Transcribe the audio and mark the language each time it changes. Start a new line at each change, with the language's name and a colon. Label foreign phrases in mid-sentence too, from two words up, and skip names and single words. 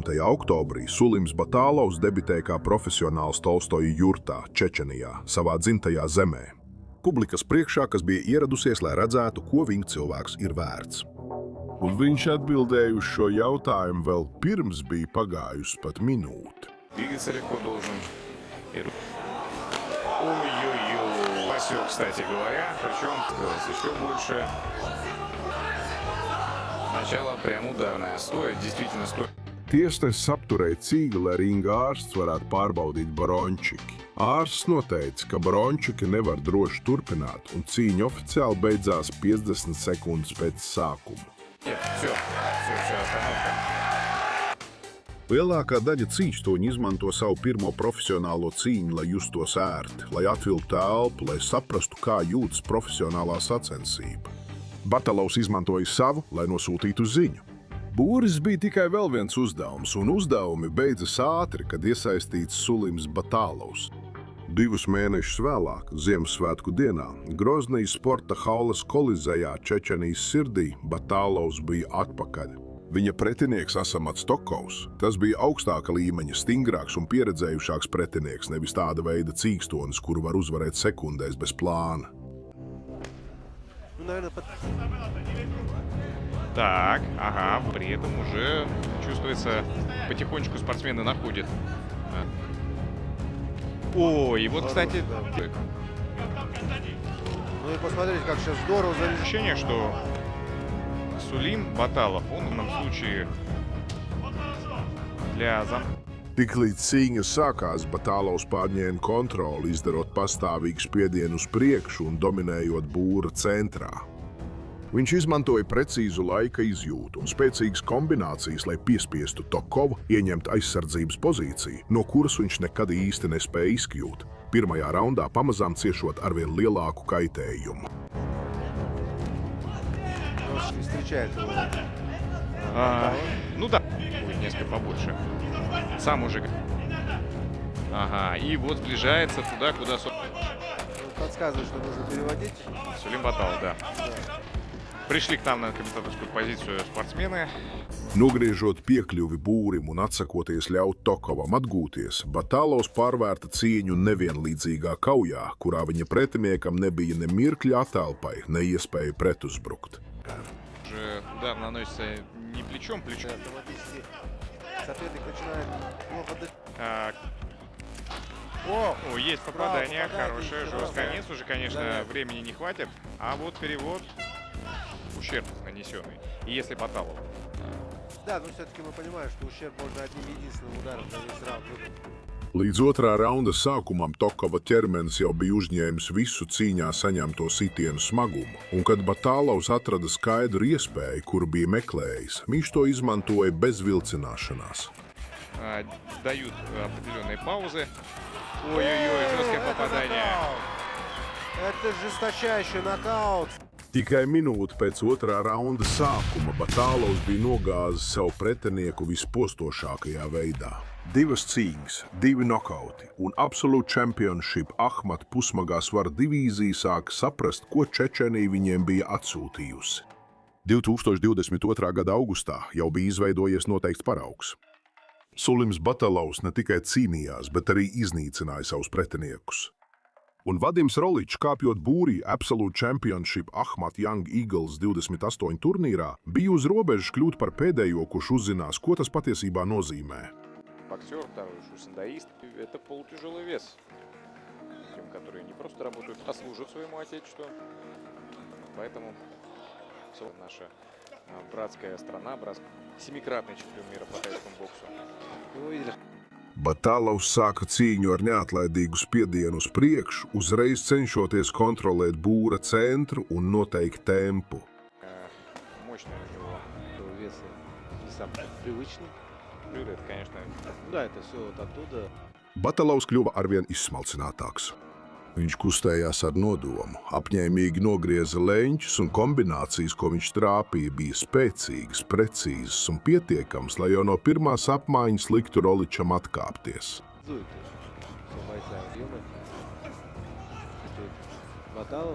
Latvian: oktobrī Sulims Batālovs debitēja kā profesionāls Tolstoja jurtā, Čečenijā, savā dzimtajā zemē. Publikas priekšā, kas bija ieradusies, lai redzētu, ko viņa cilvēks ir vērts. Un viņš atbildēja uz šo jautājumu vēl pirms bija pagājusi pat minūte.
Russian: Двигаться легко должен. Ой-ой-ой. Спасибо, кстати говоря. Причем еще больше. Начало прям ударное. Стоит, действительно стоит.
Latvian: Tiesnesis apturēja cīņu, lai ringa ārsts varētu pārbaudīt Barončiki. Ārsts noteica, ka Barončiki nevar droši turpināt, un cīņa oficiāli beidzās 50 sekundes pēc sākuma.
Russian: Все, остановка.
Latvian: Lielākā daļa cīņštoņu izmanto savu pirmo profesionālo cīņu, lai justos ērti, lai atvilktu elpu, lai saprastu, kā jūtas profesionālā sacensība. Batālovs izmantoja savu, lai nosūtītu ziņu. Būris bija tikai vēl viens uzdevums, un uzdevumi beidzas ātri, kad iesaistīts Sulims Batālovs. 2 mēnešus vēlāk, Ziemassvētku dienā, Groznijas sporta haulas kolizejā Čečenijas sirdī Batālovs bija atpakaļ. Viņa pretinieks Asamats Tokovs, tas bija augstāka līmeņa, stingrāks un pieredzējušāks pretinieks, nevis tāda veida cīkstonis, kuru var uzvarēt sekundēs bez plāna.
Russian: Так, ага, при этом уже чувствуется, потихонечку спортсмены находят. Ой, и вот, кстати, Ну и посмотрите, как сейчас здорово зависит. ощущение, что Сулим Баталов, он в данном случае для
Latvian: Tiklīdz cīņa sākās, Batālovs pārņēma kontroli, izdarot pastāvīgu spiedienu uz priekšu un dominējot būra centrā. Viņš izmantoja precīzu laika izjūtu un spēcīgas kombinācijas, lai piespiestu Tokovu ieņemt aizsardzības pozīciju, no kuras viņš nekad īsti nespēja izkļūt, pirmajā raundā pamazām ciešot arvien lielāku kaitējumu.
Russian: Встречает его. ну да, будет несколько побольше. Сам уже. Ага, и вот сближается туда, куда Подсказывает, что нужно переводить. Сулим Баталов, да. Пришли к нам на комментаторскую позицию спортсмены.
Latvian: Nogriežot piekļuvi būrim un atsakoties ļaut Tokovam atgūties, Batālovs pārvērta cīņu nevienlīdzīgā kaujā, kurā viņa pretiniekam nebija ne mirkļa atelpai, ne iespēja pretuzbrukt.
Russian: Уже удар наносится не плечом. Соперник начинает плохо дышать. Так. О, Есть попадание, попадание, хорошее, здорово. жесткое. Конец уже, конечно, Да. времени не хватит. А вот перевод, ущерб нанесенный. И если Баталов. Да, но все-таки мы понимаем, что ущерб можно одним единственным ударом за весь раунд выполнить.
Latvian: Līdz otrā raunda sākumam Tokova ķermenis jau bija uzņēmis visu cīņā saņemto sitienu smagumu, un kad Batālovs atrada skaidru iespēju, kuru bija meklējis, viņš to izmantoja bez vilcināšanās.
Russian: дают определенные паузы. Ой-ой-ой, жесткое попадание. Это жесточайший нокаут.
Latvian: Tikai minūte pēc otrā raunda sākuma Batālovs bija nogāzis savu pretinieku vispostošākajā veidā. Divas cīņas, divi nokauti un Absolute Championship Ahmat pusmagā svara divīzija sāka saprast, ko Čečenija viņiem bija atsūtījusi. 2022. gada augustā jau bija izveidojies noteikts paraugs. Sulims Batālovs ne tikai cīnījās, bet arī iznīcināja savus pretiniekus. Un Vadims Roličs, kāpjot būrī Absolute Championship Ahmat Young Eagles 28 turnīrā, bija uz robežas kļūt par pēdējo, kurš uzzinās, ko tas patiesībā nozīmē.
Russian: Боксер, второй шусандаист. Это полутяжелый вес. Тем, которые не просто работают, а служат своему отечеству. Поэтому наша братская страна, семикратный чемпион мира по тайскому боксу. Вы видели?
Latvian: Batālovs sāka cīņu ar neatlaidīgu spiedienu uz priekšu, uzreiz cenšoties kontrolēt būra centru un noteikt tempu.
Russian: Мощный у него Вес не самый привычный. блюдо, это, конечно, Да, это все вот оттуда.
Latvian: Batālovs kļuva arvien izsmalcinātāks. Viņš kustējās ar nodomu, apņēmīgi nogrieza leņķus un kombinācijas, ko viņš trāpīja, bija spēcīgas, precīzas un pietiekams, lai jau no pirmās apmaiņas liktu Roličam atkāpties.
Russian: Все бойцы объемы. Баталов.